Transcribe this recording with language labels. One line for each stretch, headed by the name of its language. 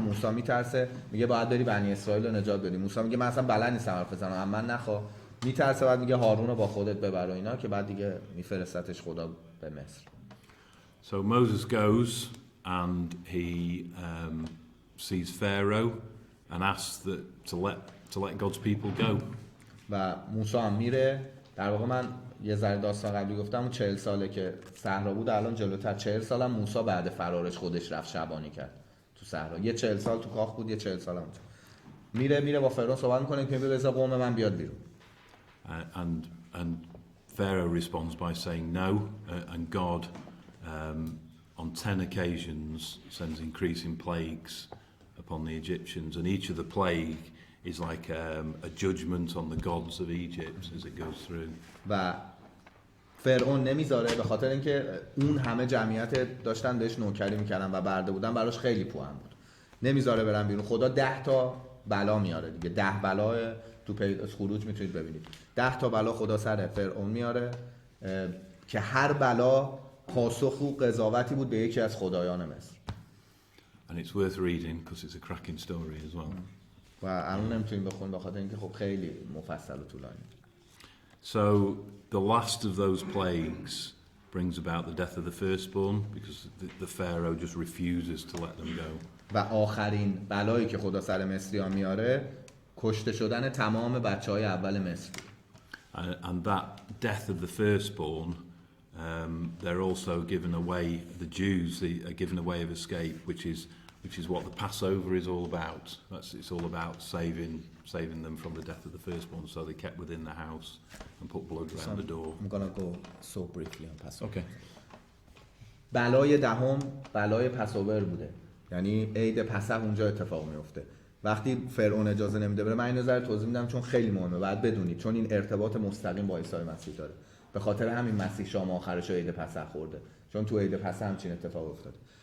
Persian: موسی میترسه، میگه باید بری بنی اسرائیل رو نجات بدی. موسی میگه من اصلا بلد نیستم حرف بزنم، اما نخوا. میترسه، بعد میگه هارون رو با خودت ببر و اینا، که بعد دیگه میفرستتش خدا به مصر.
English: So Moses goes and he sees Pharaoh and asks that to let God's people go.
Persian: و موسی هم میره. در واقع من یه ذره داستان قبلی گفتم، اون 40 ساله که صحرا بود، الان جلوتر 40 سالم موسی بعد فرارش خودش رفت شبانی کرد تو صحرا. یه 40 سال تو کاخ بود، یه 40 سال اونجا. میره با فرعون صحبت میکنه که بذار قوم من بیاد بیرون.
English: And Pharaoh responds by saying no, and God on 10 occasions sends increasing plagues upon the Egyptians, and each of the plague is like a judgment on the gods of Egypt as it goes through.
Persian: و فرعون نمیذاره، به خاطر اینکه اون همه جمعیت داشتن بهش نوکری میکردن و برده بودن، براش خیلی پوان بود. نمیذاره برن بیرون. خدا 10 تا بلا میاره دیگه. 10 بلا تو خروج میتونید ببینید. 10 تا بلا خدا سر فرعون میاره که هر بلا پاسخ و قضاوتی بود به یکی از خدایان مصر.
English: And it's worth reading because it's a cracking story as well.
Persian: و الان نمیتونیم بخونیم به خاطر اینکه خب خیلی مفصل و طولانی.
English: So the last of those plagues brings about the death of the firstborn because the Pharaoh just refuses to let them go. و آخرین بلایی که خدا سر مصریان میاره کشته شدن تمام بچهای اول مصر. And that death of the firstborn, they're also given away. The Jews are given a way of escape, which is what the Passover is all about. It's all about saving them from the death of the firstborn. So they kept within the house and put blood around the door. I'm gonna go so briefly on Passover. Okay.
Persian: بلای دهم بلای پساور بوده، یعنی عید پسح اونجا اتفاق میفته. وقتی فرعون اجازه نمیده بره، من اینو ذره توضیح میدم چون خیلی مهمه، بعد بدونید، چون این ارتباط مستقیم با عیسی مسیح داره. به خاطر همین مسیح شام آخرش رو عید پسح خورده، چون تو عید پسح همچین اتفاق افتاده.